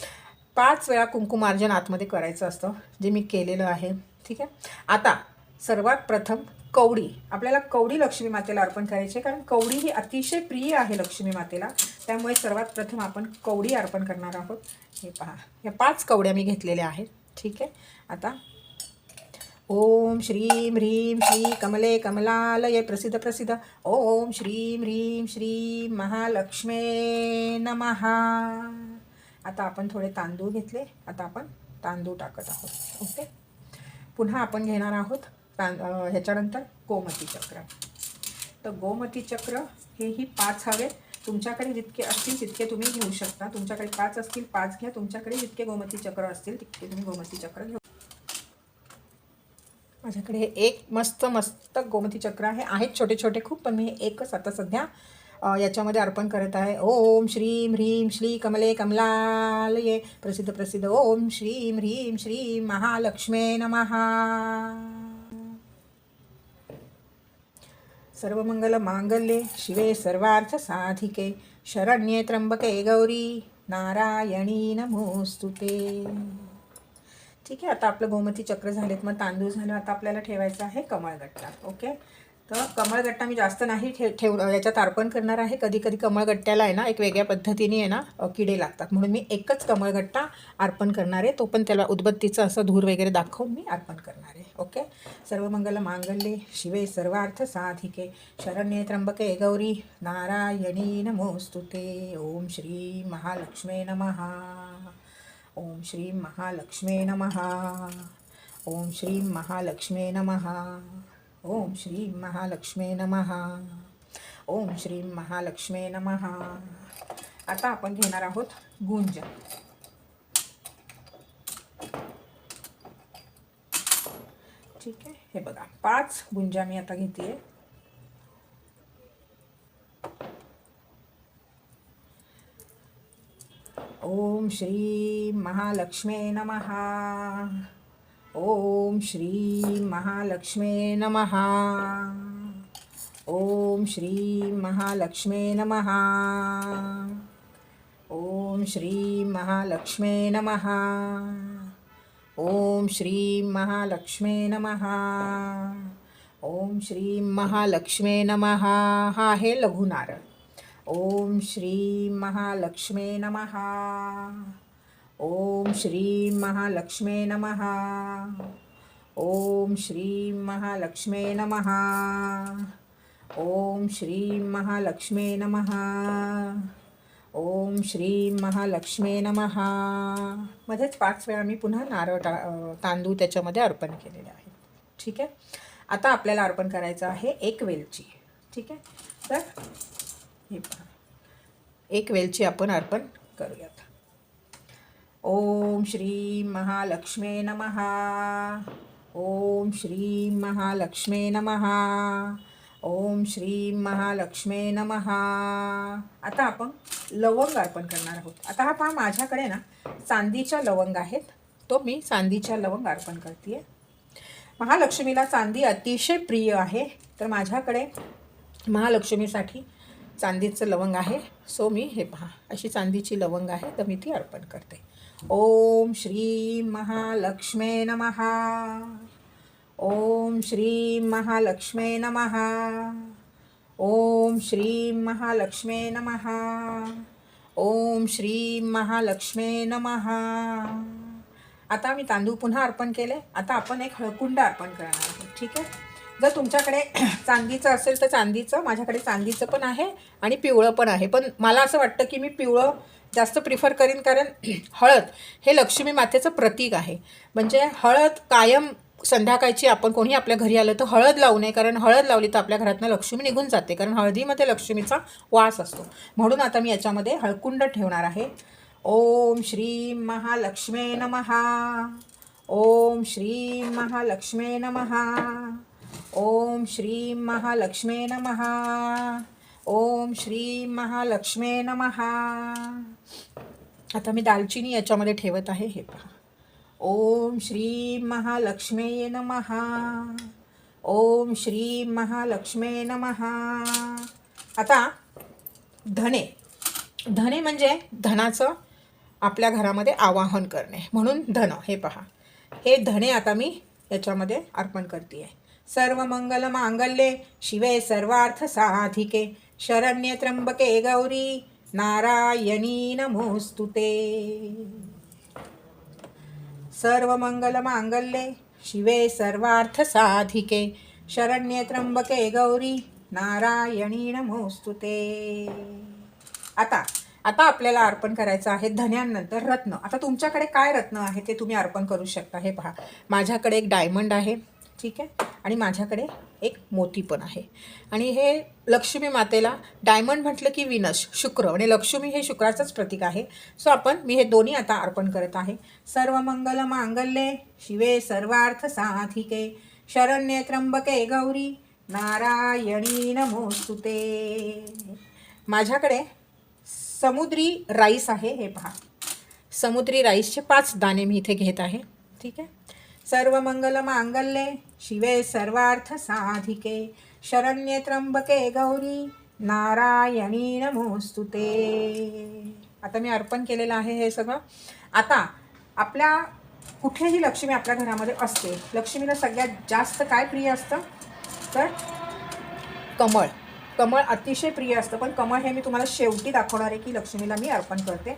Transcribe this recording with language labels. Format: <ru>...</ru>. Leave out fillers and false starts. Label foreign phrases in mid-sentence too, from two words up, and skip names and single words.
<mr>5 वेळा कुंकुमार्जन आतमध्ये करायचं असतं, जे मी केलेलं आहे, ठीक आहे. आता सर्वात प्रथम कवडी, आपल्याला कवडी लक्ष्मी मातेला अर्पण करायची, कारण कवडी ही अतिशय प्रिय आहे लक्ष्मी मातेला. त्यामुळे सर्वात प्रथम आपण कवडी अर्पण करणार आहोत. हे पहा, या 5 कवड्या मी घेतलेल्या आहेत, ठीक आहे.</mr> <sa>आता ओम श्रीं ह्रीं श्री कमले कमलालये प्रसिद्ध प्रसिद्ध. ओम श्रीं ह्रीं श्रीं महालक्ष्मे नमः.</sa> <mr>आता आपण थोडे तांदूळ घेतले, आता आपण तांदूळ टाकत आहोत. ओके. पुन्हा आपण घेणार आहोत ह्याच्यानंतर गोमती चक्र. तर गोमती चक्र हेही 5 हवे. तुमच्याकडे जितके असतील तितके तुम्ही घेऊ शकता. तुमच्याकडे 5 असतील 5 घ्या. तुमच्याकडे जितके गोमती चक्र असतील तितके तुम्ही गोमती चक्र घेऊ. माझ्याकडे हे एक मस्त गोमती चक्र आहेत छोटे छोटे खूप, पण मी एकच आता सध्या याच्यामध्ये अर्पण करत आहे.</mr> <sa>ओम श्रीं ह्रीं श्री कमले कमलालये प्रसिद्ध प्रसिद्ध. ओम श्रीं ह्रीं श्री महालक्ष्मे नमः. सर्वमंगल मांगल्ये शिवे सर्वार्थ साधिके शरण्ये त्र्यंबके गौरी नारायणी नमोस्तुते.</sa> <mr>ठीक आहे. आता आपलं गोमती चक्र झालेत, मग तांदूळ झालं. आता आपल्याला ठेवायचं आहे कमळगट्टा. ओके. तर कमळगट्टा मी जास्त नाही याच्यात अर्पण करणार आहे. कधी कधी कमळगट्ट्याला आहे ना एक वेगळ्या पद्धतीने आहे ना किडे लागतात, म्हणून मी एकच कमळगट्टा अर्पण करणार आहे. तो पण त्याला उदबत्तीचं असं धूर वगैरे दाखवून मी अर्पण करणार आहे. ओके.</mr> <sa>सर्वमंगल मांगल्ये शिवे सर्वार्थ साधिके शरण्ये त्र्यंबके गौरी नारायणी नमोस्तुते. ओम श्री महालक्ष्मी नमः. ओम श्री महालक्ष्मी नमः. ओम श्री महालक्ष्मी नमः. ओम श्री महालक्ष्मी नमः. ओम श्री महालक्ष्मी नमः.</sa> <mr>आता आपण घेणार आहोत गुंज. ठीक आहे. हे बघा 5 गुंजा मी आता घेते.</mr> <sa>ओम श्री महालक्ष्मी नमः. ओम श्री महालक्ष्मी नमः. ओम श्री महालक्ष्मी नमः. ओम श्री महालक्ष्मी नमः. ओम श्री महालक्ष्मी नमः. ओम श्री महालक्ष्मी नमः.</sa> <mr>हा आहे लघु नारळ.</mr> <sa>ओम श्री महालक्ष्मी नमः. ओम श्री महालक्ष्मी नमः. ओम श्री महालक्ष्मी नमः. ओम श्री महालक्ष्मी नमः. ओम श्री महालक्ष्मी नमः.</sa> <mr>मध्येच 5 वेळा मी पुन्हा नारळ तांदूळ त्याच्यामध्ये अर्पण केलेले आहे. ठीक आहे. आता आपल्याला अर्पण करायचं आहे एक वेलची. ठीक आहे. तर हे पहा, एक वेलची आपण अर्पण करूयात.</mr> <sa>ओम श्री महालक्ष्मी नमः. ओम श्री महालक्ष्मी नमः. ओम श्री महालक्ष्मी नमः.</sa> <mr>आता आपण लवंग अर्पण करणार आहोत. आता हा पहा, माझ्याकडे ना चांदीच्या लवंग आहेत, तो मी चांदीच्या लवंग अर्पण करते. महालक्ष्मीला चांदी अतिशय प्रिय आहे, तर माझ्याकडे महालक्ष्मीसाठी चांदीचं लवंग आहे. सो मी हे पहा अशी चांदीची लवंग आहे, तर मी ती अर्पण करते.</mr> <sa>ओम श्री महालक्ष्मी नमः. ओम श्री महालक्ष्मी नमः. ओम श्री महालक्ष्मी नमः. ओम श्री महालक्ष्मी नमः.</sa> <mr>आता मी तांदूळ पुन्हा अर्पण केले. आता आपण एक हळकुंड अर्पण करणार आहोत. ठीक आहे. जर तुमच्याकडे चांदीचं असेल तर चांदीचं, माझ्याकडे चांदीचं पण आहे आणि पिवळं पण आहे, पण मला असं वाटतं की मी पिवळं जास्त प्रिफर करीन, कारण हळद हे लक्ष्मी मातेचं प्रतीक आहे. म्हणजे हळद कायम संध्याकाळची आपण कोणी आपल्या घरी आलं तर हळद लावू नये, कारण हळद लावली तर आपल्या घरातनं लक्ष्मी निघून जाते, कारण हळदीमध्ये लक्ष्मीचा वास असतो. म्हणून आता मी याच्यामध्ये हळकुंड ठेवणार आहे.</mr> <sa>ओम श्री महालक्ष्मी नमः. ओम श्री महालक्ष्मी नमः. ओम श्री महालक्ष्मी नमः. ओम श्री महालक्ष्मी नमः.</sa> <mr>आता मी दालचिनी याच्यामध्ये ठेवत आहे. हे पहा.</mr> <sa>ओम श्री महालक्ष्मी नमः. ओम श्री महालक्ष्मी नमः.</sa> <mr>आता धने. धने म्हणजे धनाचं आपल्या घरामध्ये आवाहन करणे, म्हणून धन. हे पहा, हे धने आता मी याच्यामध्ये अर्पण करते.</mr> <sa>सर्व मंगल मांगल्ये शिवे सर्वार्थ साधिके शरण्ये त्र्यंबके गौरी नारायणी नमोस्तुते. सर्व मंगल मांगल्ये शिवे सर्वार्थ साधिके शरण्ये त्र्यंबके गौरी नारायणी नमोस्तुते.</sa> <mr>आता आपल्याला अर्पण करायचं आहे धन्यांनंतर रत्न. आता तुमच्याकडे काय रत्न आहे ते तुम्ही अर्पण करू शकता. हे पहा, माझ्याकडे एक डायमंड आहे. ठीक आहे. आणि माझ्याकडे एक मोती पण आहे. आणि हे लक्ष्मी मातेला डायमंड म्हटलं की विनस शुक्र, आणि लक्ष्मी हे शुक्राचंच प्रतीक आहे. सो मी हे दोन्ही आता अर्पण करत आहे.</mr> <sa>सर्व मंगल मांगल्ये शिवे सर्वार्थ साधिके शरण्ये त्र्यंबके गौरी नारायणी नमोस्तुते.</sa> <mr>माझ्याकडे समुद्री राईस आहे. हे पहा, समुद्री राईसचे 5 दाणे मी इथे घेत आहे. ठीक आहे.</mr> <sa>सर्व मंगल मांगल्ये शिवे सर्वार्थ साधिके शरण्ये त्र्यंबके गौरी नारायणी नमोस्तुते.</sa> <mr>आता मी अर्पण केलेलं आहे हे सगळं. आता आपल्या कुठेही लक्ष्मी आपल्या घरामध्ये असते. लक्ष्मीला सगळ्यात जास्त काय प्रिय असतं तर कमळ. कमळ अतिशय प्रिय असतं. पण कमळ हे मी तुम्हाला शेवटी दाखवणार आहे की लक्ष्मीला मी अर्पण करते.</mr>